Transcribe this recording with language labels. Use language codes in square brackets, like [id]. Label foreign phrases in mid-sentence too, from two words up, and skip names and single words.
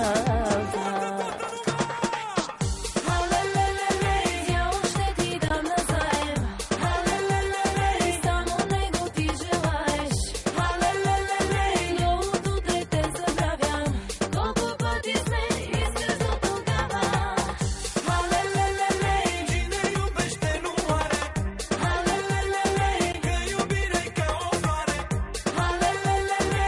[bg] Халелелеле, дявол ще ти дам назаем. Халелелеле, само него ти желаеш. Халелелеле, новото дете забравям. Колко пъти сме изгръзнал тогава. Халелелеле, [ro] Cine iubește nu moare, халелелеле, că iubirea-i ca o floare. халелелеле,